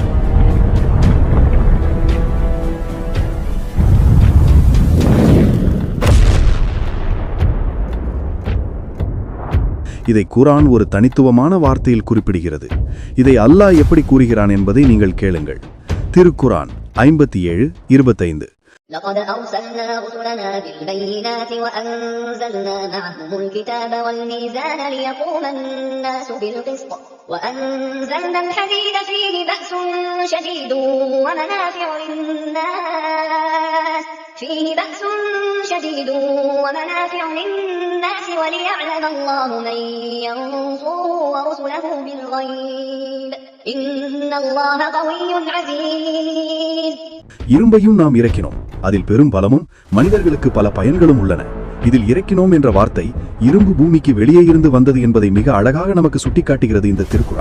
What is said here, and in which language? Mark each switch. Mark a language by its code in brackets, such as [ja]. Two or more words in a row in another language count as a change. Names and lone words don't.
[ta] இதை குர்ஆன் ஒரு தனித்துவமான வார்த்தையில் குறிப்பிடுகிறது. இதை அல்லாஹ் எப்படி கூறுகிறான் என்பதை நீங்கள் கேளுங்கள். திருக்குர்ஆன் 57:25. [ar] لقد أرسلنا رسلنا بالبينات وأنزلنا معهم الكتاب والميزان ليقوم الناس بالقسط وأنزلنا الحديد فيه بأس شديد ومنافع للناس وليعلم الله من ينصره ورسله بالغيب إن الله قوي عزيز. [ta] இரும்பையும் நாம் இறக்கினோம். அதில் பெரும் பலமும் மனிதர்களுக்கு பல பயன்களும் உள்ளன. இதில் இறக்கினோம் என்ற வார்த்தை இரும்பு பூமிக்கு வெளியே இருந்து வந்தது என்பதை மிக அழகாக நமக்கு சுட்டிக்காட்டுகிறது இந்த திருக்குர்ஆன்.